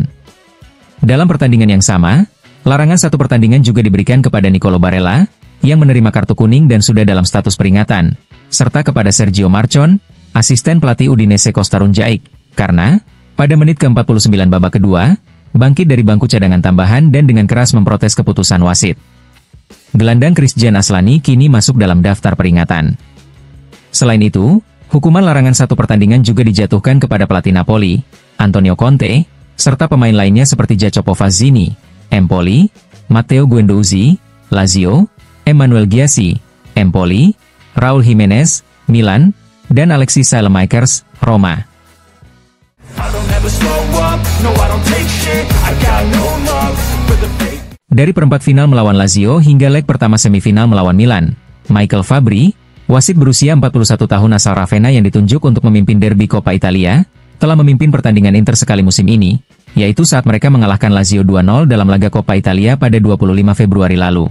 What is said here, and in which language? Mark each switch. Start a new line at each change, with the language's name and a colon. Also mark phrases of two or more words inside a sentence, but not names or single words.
Indonesian: Dalam pertandingan yang sama, larangan 1 pertandingan juga diberikan kepada Nicolo Barella, yang menerima kartu kuning dan sudah dalam status peringatan, serta kepada Sergio Marchon, asisten pelatih Udinese Costarun Jaik, karena, pada menit ke-49 babak kedua, bangkit dari bangku cadangan tambahan dan dengan keras memprotes keputusan wasit. Gelandang Christian Aslani kini masuk dalam daftar peringatan. Selain itu, hukuman larangan 1 pertandingan juga dijatuhkan kepada pelatih Napoli, Antonio Conte, serta pemain lainnya seperti Jacopo Fazzini, Empoli, Matteo Guendouzi, Lazio, Emmanuel Gyasi, Empoli, Raul Jimenez, Milan, dan Alexis Saelemaekers, Roma. Dari perempat final melawan Lazio hingga leg pertama semifinal melawan Milan, Michael Fabbri, wasit berusia 41 tahun asal Ravenna yang ditunjuk untuk memimpin derby Coppa Italia, telah memimpin pertandingan Inter sekali musim ini, yaitu saat mereka mengalahkan Lazio 2-0 dalam laga Coppa Italia pada 25 Februari lalu.